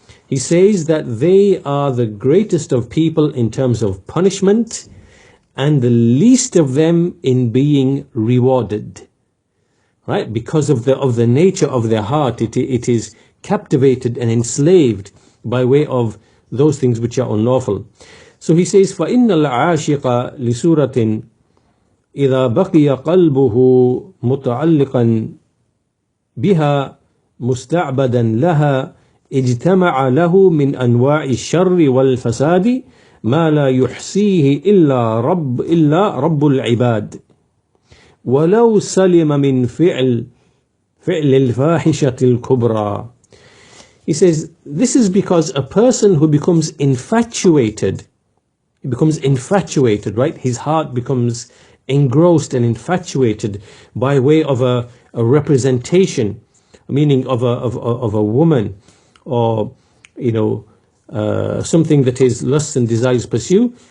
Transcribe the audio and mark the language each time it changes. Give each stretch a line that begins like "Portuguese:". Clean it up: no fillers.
English: He says that they are the greatest of people in terms of punishment, and the least of them in being rewarded, right? Because of the nature of their heart, it is captivated and enslaved by way of those things which are unlawful. So he says,
Arabic: فَإِنَّ الْعَاشِقَ لِسُورَةٍ إِذَا بَقِيَ قَلْبُهُ مُتَعَلِّقًا بها مستعبدا لها اجتمع له من أنواع الشر والفساد ما لا يحصيه إلا رب العباد ولو سلم من فعل الفاحشة الكبرى.
English: He says, this is because a person who becomes infatuated, right? His heart becomes engrossed and infatuated by way of a representation, meaning of a woman, or something that his lusts and desires pursue.